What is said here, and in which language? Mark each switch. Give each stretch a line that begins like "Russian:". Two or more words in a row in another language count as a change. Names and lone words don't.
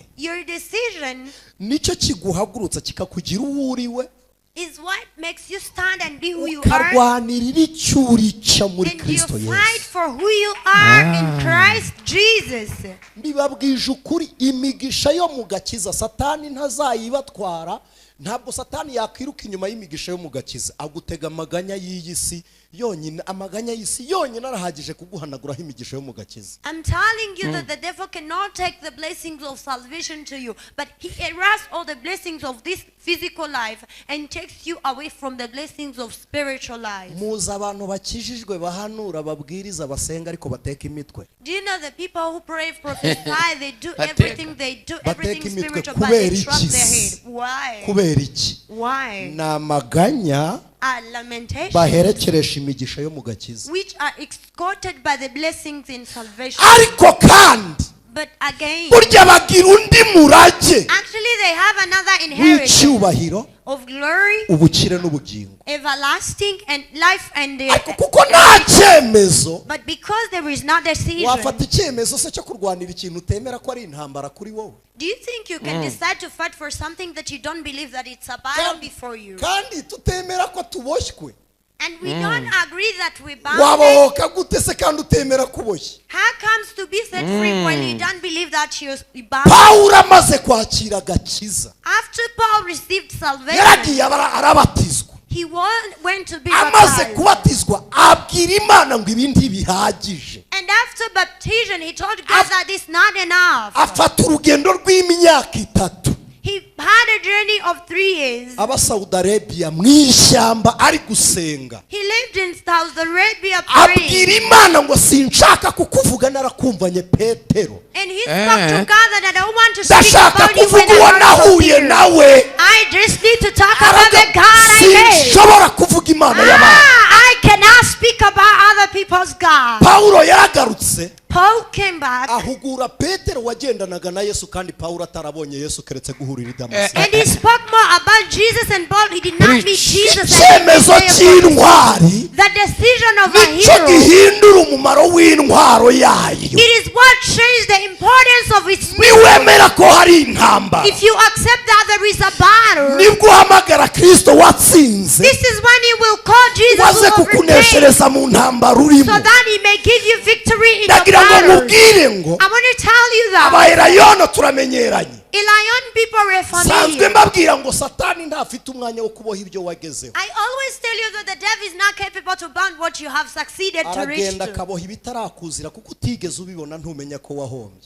English: Your decision
Kinyarwanda: nicyo kiguhagurutsa kikakugira uwo uriwe,
English: is what makes you stand and be who you are.
Kinyarwanda: ukarwanirira icyo urica muri
English: And you
Kinyarwanda: Kristo
English: fight
Kinyarwanda: Yesu.
English: for who you are in Christ Jesus.
Kinyarwanda: Mbibabwije ukuri, imigisha yo mu gakiza Satani ntazayibatwara. Ntabwo Satani yakwiruka inyuma y'imigisha yo mu gakiza, agutega amaganya y'iyi si yonyine. Amaganya y'isi yonyine arahagije kuguhanaguraho imigisha yo mu gakiza.
English: I'm telling you that the devil cannot take the blessings of salvation to you, but he erases all the blessings of this physical life and takes you away from the blessings of spiritual life.
Kinyarwanda: Muzi abantu bakijijwe bahanura babwiriza basenga ariko bateka imitwe.
English: Do you know the people who pray, prophesy, they do everything spiritual, but they trust their head? Why?
Kinyarwanda: Kubera iki?
English: Why?
Kinyarwanda: Namaganya
English: Are lamentations
Kinyarwanda: baherekeresha imigisha yo mu gakiza.
English: which are escorted by the blessings in salvation.
Kinyarwanda: Ariko kandi
English: But again,
Kinyarwanda: burya bagira undi murage
English: actually they have another inheritance
Kinyarwanda: w'icyubahiro,
English: of glory,
Kinyarwanda: ubukire n'ubugingo.
English: everlasting and life and
Kinyarwanda: Ariko kuko nta cyemezo,
English: but because there is not decision,
Kinyarwanda: wafata icyemezo se cyo kurwanira ikintu utemera ko ari intambara kuri wowe.
English: do you think you can decide to fight for something that you don't believe that it's a battle before you?
Kinyarwanda: Kandi tutemera ko tuboshywe.
English: And we don't agree that we bound.
Kinyarwanda: Wabohoka gute se kandi utemera kuboshye?
English: How comes to be set free when you don't believe that you're bound?
Kinyarwanda: Pawulo amaze kwakira agakiza,
English: After Paul received salvation,
Kinyarwanda: yaragiye arabatizwa.
English: he went to be
Kinyarwanda: Amaze
English: baptized.
Kinyarwanda: kubatizwa abwira Imana ngo ibi ntibihagije.
English: And after baptism, he told God that it's not enough.
Kinyarwanda: Afata urugendo rw'imyaka 3.
English: He had a journey of 3 years.
Kinyarwanda: Aba Saudi Arabia mu ishyamba ari gusenga.
English: He lived in Saudi Arabia praying.
Kinyarwanda: Abwira Imana ngo sinshaka kukuvuga narakumvanye Petero.
English: And he spoke to God that I don't want to speak
Kinyarwanda: Ndashaka
English: about you when
Kinyarwanda: kuvuga uwo
English: I want to
Kinyarwanda: nahuye
English: hear.
Kinyarwanda: nawe.
English: I just need to talk about the God I met.
Kinyarwanda: Sinshobora kuvuga Imana y'abantu.
English: I cannot speak about other people's God.
Kinyarwanda: Pawulo yaragarutse
English: Paul came back
Kinyarwanda: ahugura Petero wagendanaga na Yesu, kandi Pawulo atarabonye Yesu keretse guhurira i Damasiko.
English: and he spoke more about Jesus and Paul. He did not meet Jesus.
Kinyarwanda: Icyemezo cy'intwari
English: The decision of a
Kinyarwanda: nicyo
English: hero,
Kinyarwanda: gihindura umumaro w'intwaro yayo.
English: it is what changed the importance of its
Kinyarwanda: Niwemera ko hari intambara,
English: If you accept that there is a battle,
Kinyarwanda: nibwo uhamagara Kristo watsinze
English: this is when you will call Jesus
Kinyarwanda: waze
English: who overcame,
Kinyarwanda: kukuneshereza mu ntambara urimo.
English: so that he may give you victory in the
Kinyarwanda: Ndagira ngo
English: battle.
Kinyarwanda: mubwire ngo
English: I want to tell you that
Kinyarwanda: Abayerayono turamenyeranye.
English: Elion people were
Kinyarwanda: Sanzwe
English: familiar.
Kinyarwanda: mbabwira ngo Satani ntafite umwanya wo kuboha ibyo wagezeho.
English: I always tell you that the devil is not capable to bound what you have succeeded to reach
Kinyarwanda: Aragenda
English: to.
Kinyarwanda: akaboha ibitarakuzira kuko utigeze ubibona ntumenya ko wahombye.